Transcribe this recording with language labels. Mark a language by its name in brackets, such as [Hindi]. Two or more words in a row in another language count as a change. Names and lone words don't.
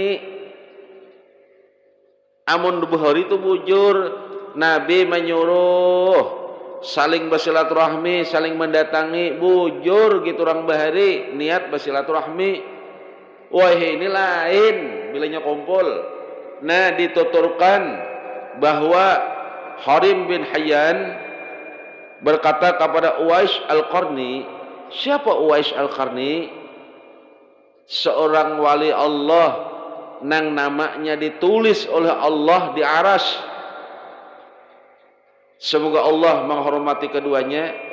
[Banjar] Amun Bukhari itu bujur, Nabi menyuruh saling bersilaturahmi, saling mendatangi, bujur gitu orang bahari niat bersilaturahmi. Wah ini lain bilanya kumpul. [Indonesian] Nah dituturkan bahwa Harim bin Hayyan berkata kepada Uwais Al-Qarni. Siapa Uwais Al-Qarni? Seorang wali Allah nang namanya ditulis oleh Allah di aras. Semoga Allah menghormati keduanya.